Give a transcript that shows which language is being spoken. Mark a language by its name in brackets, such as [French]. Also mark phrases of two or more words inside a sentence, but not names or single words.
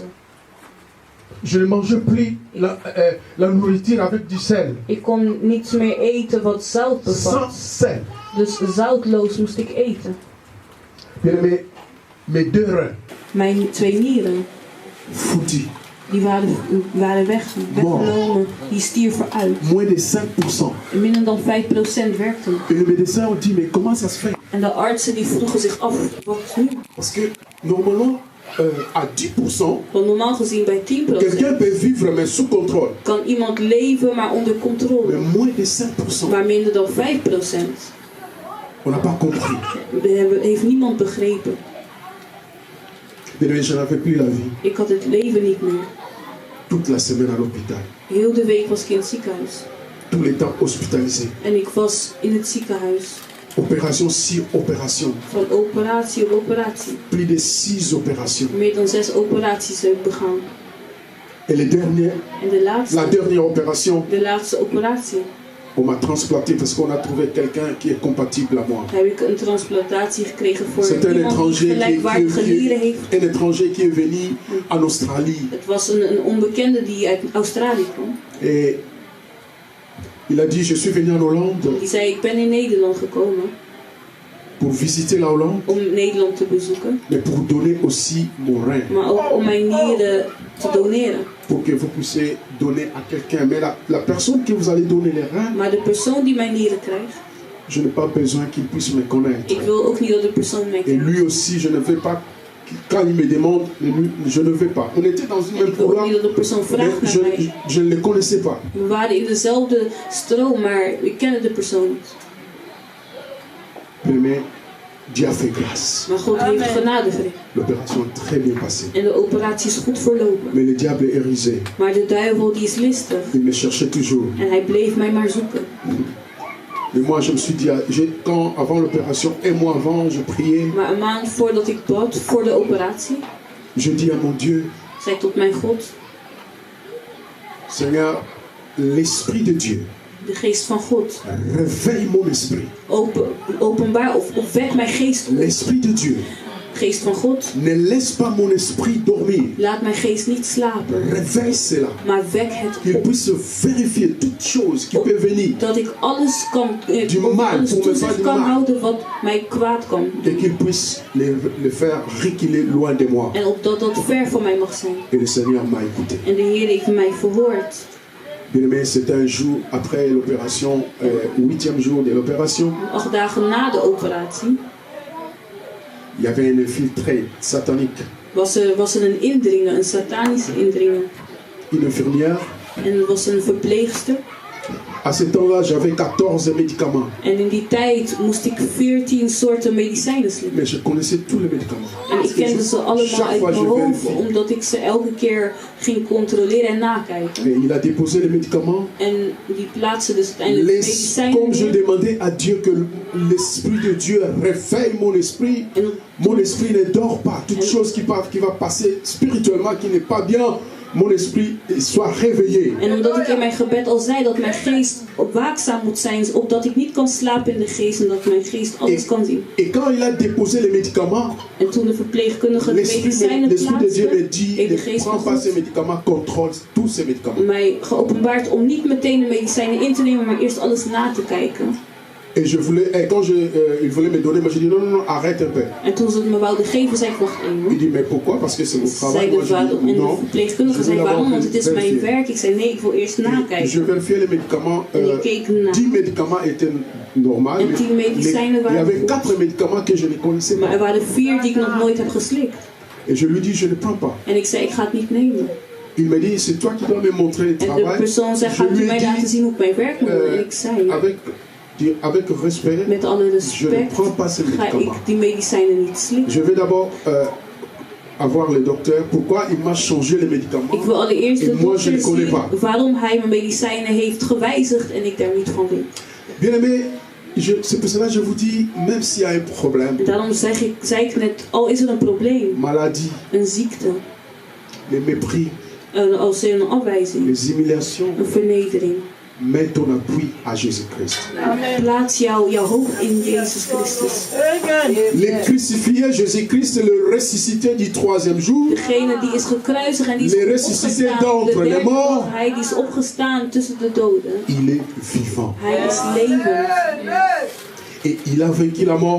[French] Je ne mangeais plus la nourriture avec du sel. [Dutch] Ik kon niets meer eten wat zout bevat. [French] Sans sel. [Dutch] Dus zoutloos moest ik eten. [French] Bien-aimé, mes 2 reins, [Dutch] Mijn 2 nieren, [French] foutus. [Dutch] die waren weggenomen. Die stierven uit. [French] Moins de 5%. [Dutch] En minder dan 5% werkte nog. [French] Et le médecin a dit, mais comment ça se fait? [Dutch] En de artsen die vroegen zich af, wat nu? [French] Parce que normalement, à 10%, [Dutch] Want normaal gezien bij 10% [French] quelqu'un peut vivre mais sous contrôle. [Dutch] kan iemand leven maar onder controle. [French] Mais moins de 5%, [Dutch] Maar minder dan 5% [French] on n'a pas compris. [Dutch] heeft niemand begrepen. [French] Mais je n'avais plus la vie. [Dutch] Ik had het leven niet meer. [French] Toute la semaine à l'hôpital. [Dutch] Heel de week was ik in het ziekenhuis. [French] Tous les temps hospitalisé. [Dutch] En ik was in het ziekenhuis. [French] Opération sur opération. [Dutch] Van operatie op operatie. [French] Plus de 6 opérations. [Dutch] Meer dan 6 operaties heb ik begaan. [French] Et les dernières, [Dutch] En [French] la dernière opération, [Dutch] de laatste operatie [French] on m'a transplanté parce qu'on a trouvé quelqu'un qui est compatible à moi. [Dutch] heb ik een transplantatie gekregen voor [French] C'est un [Dutch] iemand die [French] étranger [Dutch] gelijkwaardige nieren heeft. [French] un étranger qui est venu en Australie. [Dutch] Het was een onbekende die uit Australië kwam. [French] Et il a dit, je suis venu en Hollande [Dutch] Die zei, ik ben in Nederland gekomen [French] pour visiter la Hollande, [Dutch] om Nederland te bezoeken. [French] mais pour donner aussi mon rein, [Dutch] Maar ook om mijn nieren te doneren. [French] pour que vous puissiez donner à quelqu'un. Mais la personne que vous allez donner les reins, [Dutch] Maar de persoon die mijn nieren krijgt, [French] je n'ai pas besoin qu'il puisse me connaître. [Dutch] ik wil ook niet dat de persoon mij [French] Et [Dutch] kent. [French] lui aussi, je ne veux pas, quand il me demande, lui, je ne veux pas. On était dans une [Dutch] En [French] même [Dutch] ik wil ook [French] programme, [Dutch] niet dat de persoon [French] mais [Dutch] vraagt naar mij. [French] je ne le connaissais pas. [Dutch] We waren in dezelfde stroom, maar ik kende de persoon niet. [French] Mais Dieu a fait grâce. [Dutch] Maar God heeft genade verleend. [French] L'opération est très bien passée. [Dutch] En de operatie is goed verlopen. [French] Mais le diable est rusé. [Dutch] Maar de duivel die is listig. [French] Il me cherchait toujours. [Dutch] En hij bleef mij maar zoeken. [French] Mais moi, je me suis dit, quand, avant l'opération, un mois avant, je priais. [Dutch] Maar een maand voordat ik bad, voor de operatie, [French] Je dis à mon Dieu, [Dutch] zei ik tot mijn God, [French] Seigneur, l'Esprit de Dieu, [Dutch] de geest van God, [French] réveille mon esprit. [Dutch] openbaar of wek mijn geest op. [French] L'Esprit de Dieu, [Dutch] Geest van God, [French] ne laisse pas mon esprit dormir. [Dutch] laat mijn geest niet slapen, [French] Réveille cela. [Dutch] maar wek het [French] Qu'il [Dutch] op. [French] puisse vérifier toutes choses qui peuvent venir. [Dutch] Dat ik alles kan, [French] Du mal, [Dutch] alles [French] pour me [Dutch] toezicht [French] faire du [Dutch] kan [French] mal. [Dutch] houden wat mij kwaad kan [French] Et [Dutch] doen. [French] qu'il puisse le faire reculer loin de moi. [Dutch] En opdat dat ver van mij mag zijn. [French] Et le Seigneur m'a écouté. [Dutch] En de Heer heeft mij verhoord. [French] Bien-aimé, c'était un jour après l'opération, 8e jour de l'opération. [Dutch] 8 dagen na de operatie [French] Il y avait un infiltré satanique. [Dutch] was er een indringer, een satanische indringer. [French] Une infirmière [Dutch] En er was een verpleegster [French] À ce temps-là, j'avais 14 médicaments. [Dutch] En in die tijd moest ik 14 soorten medicijnen slikken. [French] Mais je connaissais tous les médicaments. [Dutch] En ik kende ze allemaal [French] Chaque [Dutch] uit [French] fois, [Dutch] mijn [French] je [Dutch] hoofd, [French] vérifie. [Dutch] omdat ik ze elke keer ging controleren en nakijken. [French] Et il a déposé les médicaments. [Dutch] En die plaatsen dus uiteindelijk de medicijnen [French] Comme je [Dutch] neer. [French] demandais à Dieu que l'Esprit de Dieu réveille mon esprit, mon esprit ne dort pas. Toute chose qui va passer spirituellement, qui n'est pas bien, mon esprit soit réveillé. [Dutch] En omdat ik in mijn gebed al zei dat mijn geest waakzaam moet zijn, opdat ik niet kan slapen in de geest en dat mijn geest alles kan zien. [French] Et quand il a déposé les médicaments, [Dutch] En toen de verpleegkundige de medicijnen [French] l'Esprit de Dieu me [Dutch] plaatste, [French] dit, [Dutch] heeft de [French] ne [Dutch] geest [French] prends pas ces médicaments, contrôle tous ces médicaments. [Dutch] mij geopenbaard om niet meteen de medicijnen in te nemen, maar eerst alles na te kijken. [French] Et je voulais, et quand il voulait me donner, moi j'ai dit non, arrête un peu. [Dutch] En toen ze het me wouden geven, zei ik wacht even. [French] Il dit mais pourquoi? Parce que c'est mon travail. [Dutch] Zei [French] Moi, [Dutch] de [French] je [Dutch] vader [French] dis, [Dutch] en de [French] non, [Dutch] verpleegkundige [French] je [Dutch] zei [French] veux [Dutch] waarom, [French] d'abord [Dutch] want het is mijn [French] vérifier. [Dutch] werk. Ik zei nee, ik wil eerst [French] Je [Dutch] nakijken. [French] vérifiais les médicaments. [Dutch] En ik keek na. [French] 10 médicaments étaient normaux. [Dutch] En 10 medicijnen [French] Il y [Dutch] waren [French] avait [Dutch] goed. [French] 4 médicaments que je ne connaissais [Dutch] Maar er [French] pas. [Dutch] waren 4 die ik nog nooit heb geslikt. [French] Et je lui dis, je ne prends pas. [Dutch] En ik zei ik ga het niet nemen. [French] Il me dit, c'est toi qui dois me montrer le [Dutch] En de [French] travail. [Dutch] persoon zei [French] Je [Dutch] gaat u [French] lui ai [Dutch] mij laten [French] dit, [Dutch] zien hoe ik mijn werk moet doen. En ik zei [French] avec respect, [Dutch] met alle [French] je ne [Dutch] respect [French] prends pas ces [Dutch] ga ik [French] médicaments. [Dutch] die medicijnen niet slikken. [French] Je vais d'abord avoir le docteur. Pourquoi il m'a changé les médicaments? [Dutch] Ik wil allereerst de [French] Et moi, je [Dutch] dokter [French] ne connais [Dutch] zien [French] pas. [Dutch] waarom hij mijn medicijnen heeft gewijzigd en ik daar niet van weet. [French] Bien aimé, c'est pour cela que je vous dis, même s'il y a un problème, [Dutch] En daarom zei ik net, al is er een probleem, [French] maladie, [Dutch] een ziekte, [French] les mépris, [Dutch] als er een afwijzing, [French] les humiliations, [Dutch] een vernedering. [French] mets ton appui à Jésus-Christ. [Dutch] Plaats jouw hoop in Jezus Christus. [French] Les crucifiés, Jésus-Christ, le ressuscité du troisième jour, [Dutch] Degene die is gekruisigd en die [French] Les [Dutch] is [French] ressuscités [Dutch] opgestaan. De [French] d'entre les [Dutch] derde [French] morts. [Dutch] dag, hij die is opgestaan tussen de doden. [French] il est vivant. [Dutch] Hij is levend. [French] Et il a vaincu la mort.